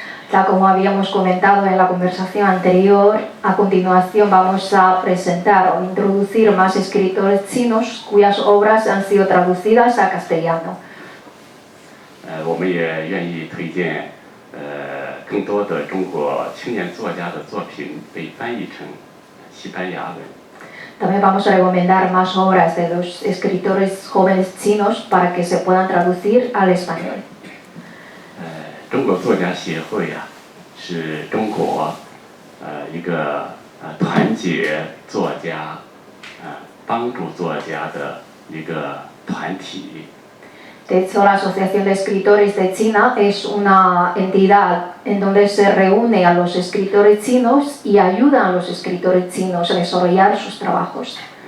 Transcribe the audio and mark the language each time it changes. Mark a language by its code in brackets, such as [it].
[es] Tal como habíamos comentado en la conversación anterior, a continuación vamos a presentar o introducir más escritores chinos cuyas obras han sido traducidas a castellano. [zh] 我们也愿意推荐更多的中国青年作家的作品被翻译成西班牙文。 [es] También vamos a recomendar más obras de los escritores jóvenes chinos para que se puedan traducir al español. [zh] 中国作家协会是中国一个团结作家、帮助作家的一个团体。 [es] De hecho, la Asociación de Escritores de China es una entidad en donde se reúne a los escritores chinos y ayuda a los escritores chinos a desarrollar sus trabajos.